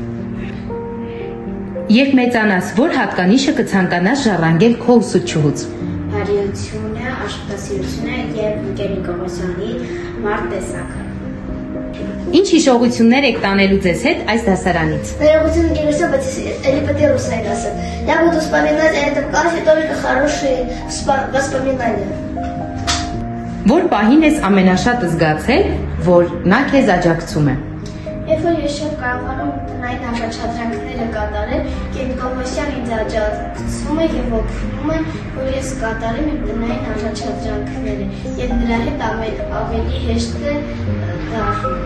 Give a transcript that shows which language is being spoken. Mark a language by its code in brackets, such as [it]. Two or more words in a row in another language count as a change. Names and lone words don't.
[hy] Երբ մեծանաս, որ հատկանիշը կցանկանաս ժառանգել քո ուսուցչուհուց։ Բարիությունը, աշխատասիրությունը եւ Գենի Կողոսյանի մարդ տեսակը։ Ինչ հիշողություններ եք տանելու ձեզ հետ այս դասարանից։ [ru] Наверное, интересно, или потерялся это. Я буду вспоминать о этом классе только хорошие воспоминания. [hy] Որ պահին ես ամենաշատը զգացել, որ նա քեզ աջակցում է։ Երբ որ ես շատ կարողանում տնային առաջադրանքները կատարել, Գենի Կողոսյանն ինձ աջակցում է եւ օգնում է, որ ես կատարեմ իմ տնային առաջադրանքները եւ նրա հետ ավելի հեշտ է դառնում։